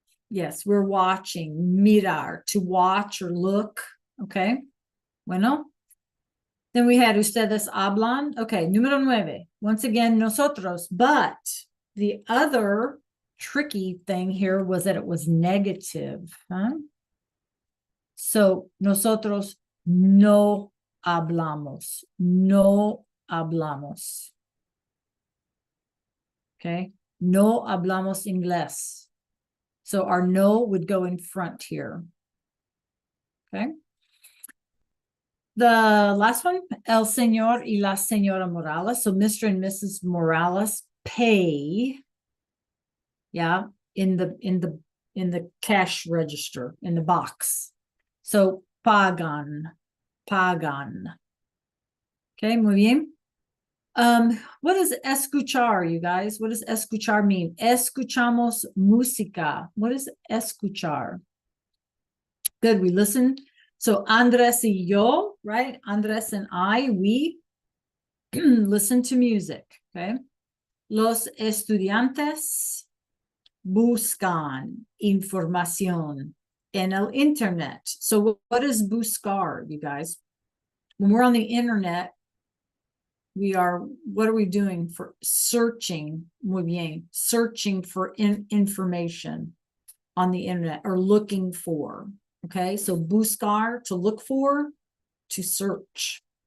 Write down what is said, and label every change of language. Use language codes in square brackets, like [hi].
[en] Yes, we're watching, mirar, to watch or look, okay? [es] Bueno. [en] Then we had [es] ustedes hablan. [en] Okay, número 9. Once again, nosotros. But the other tricky thing here was that it was negative. Huh? [es] So, nosotros no hablamos. No hablamos. Okay, no hablamos inglés. [en] So our no would go in front here. Okay. The last one, [es] el señor y la señora Morales. [en] So Mr. and Mrs. Morales pay, yeah, in the cash register, in the box. [es] So pagan. Okay, muy bien. [en] What does escuchar, you guys? What does escuchar mean? [es] Escuchamos música. [en] What is escuchar? Good, we listen. So Andres y yo, right? Andres and I, we listen to music, okay? [es] Los estudiantes buscan información en el internet. [en] So what is buscar, you guys? When we're on the internet, what are we doing for searching? [es] Muy bien, [en] searching for information on the internet or looking for. Okay, so buscar, to look for, to search.